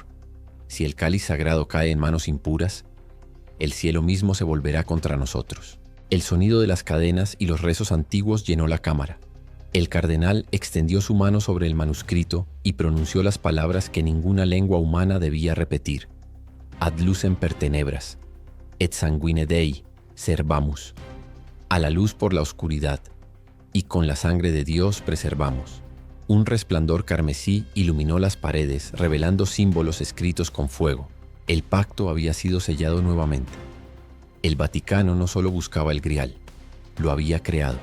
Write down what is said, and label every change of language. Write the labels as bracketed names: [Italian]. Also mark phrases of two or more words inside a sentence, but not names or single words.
[Spanish] Si el cáliz sagrado cae en manos impuras, el cielo mismo se volverá contra nosotros. El sonido de las cadenas y los rezos antiguos llenó la cámara. El cardenal extendió su mano sobre el manuscrito y pronunció las palabras que ninguna lengua humana debía repetir. [Latin] Ad lucem per tenebras, et sanguine Dei servamus. [Spanish] A la luz por la oscuridad, y con la sangre de Dios preservamos. Un resplandor carmesí iluminó las paredes, revelando símbolos escritos con fuego. El pacto había sido sellado nuevamente. El Vaticano no solo buscaba el grial, lo había creado.